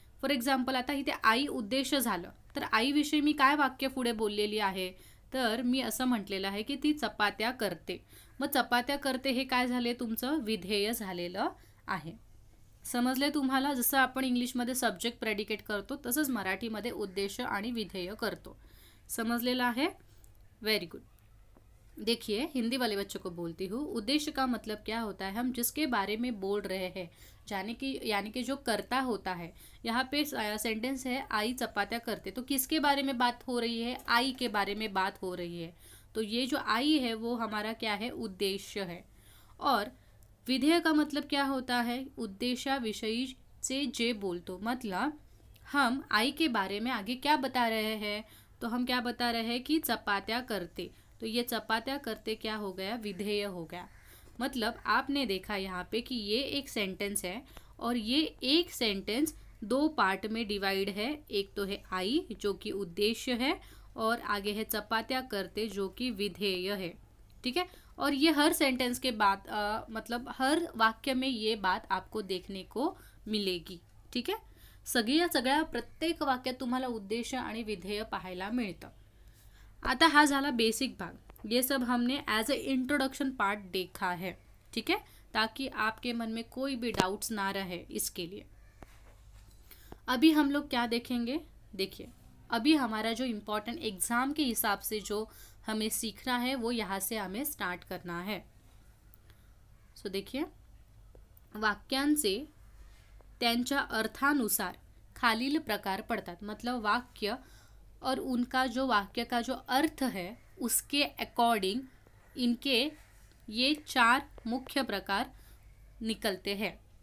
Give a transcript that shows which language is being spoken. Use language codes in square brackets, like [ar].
[mr] For example आता इथे आई उद्देश झालं, तर आईविषयी मी काय वाक्य पुढे बोललेली आहे, तर मी असं म्हटलेलं आहे की ती चपात्या करते. मग चपात्या करते हे काय झाले, तुमचं विधेय झालेलं आहे. समजले तुम्हाला? जसं आपण इंग्लिशमध्ये सब्जेक्ट प्रेडिकेट करतो तसंच मराठीमध्ये उद्देश्य आणि विधेय करतो. समजलेलं आहे? Very good. [hi] देखिए हिंदी वाले बच्चों को बोलती हूँ. उद्देश्य का मतलब क्या होता है, हम जिसके बारे में बोल रहे हैं, यानी कि जो कर्ता होता है. यहाँ पे सेंटेंस है [mr] आई चपात्या करते, [hi] तो किसके बारे में बात हो रही है, आई के बारे में बात हो रही है. तो ये जो आई है वो हमारा क्या है, उद्देश्य है. और विधेय का मतलब क्या होता है, [mr] उद्देशाविषयी से जे बोलतो. [hi] मतलब हम आई के बारे में आगे क्या बता रहे हैं, तो हम क्या बता रहे हैं कि [mr] चपात्या करते. [hi] तो ये [mr] चपात्या करते [hi] क्या हो गया, विधेय हो गया. मतलब आपने देखा यहाँ पे कि ये एक सेंटेंस है और ये एक सेंटेंस दो पार्ट में डिवाइड है. एक तो है आई जो कि उद्देश्य है और आगे है [mr] चपात्या करते [hi] जो कि विधेय है. ठीक है. और ये हर सेंटेंस के बाद मतलब हर वाक्य में ये बात आपको देखने को मिलेगी. ठीक है. [mr] सगळ्या प्रत्येक वाक्यात तुम्हाला उद्देश्य आणि विधेय पाहायला मिळतं. आता हा झाला बेसिक भाग. [hi] ये सब हमने [en] as a introduction part [hi] देखा है. ठीक है, ताकि आपके मन में कोई भी डाउट्स ना रहे इसके लिए. अभी हम लोग क्या देखेंगे, देखिए अभी हमारा जो इम्पोर्टेंट एग्जाम के हिसाब से जो हमें सीखना है वो यहाँ से हमें स्टार्ट करना है. सो देखिए [mr] वाक्यांचे त्यांच्या अर्थानुसार खालील प्रकार पड़तात. [hi] मतलब वाक्य और उनका जो वाक्य का जो अर्थ है उसके अकॉर्डिंग इनके ये 4 मुख्य प्रकार निकलते हैं.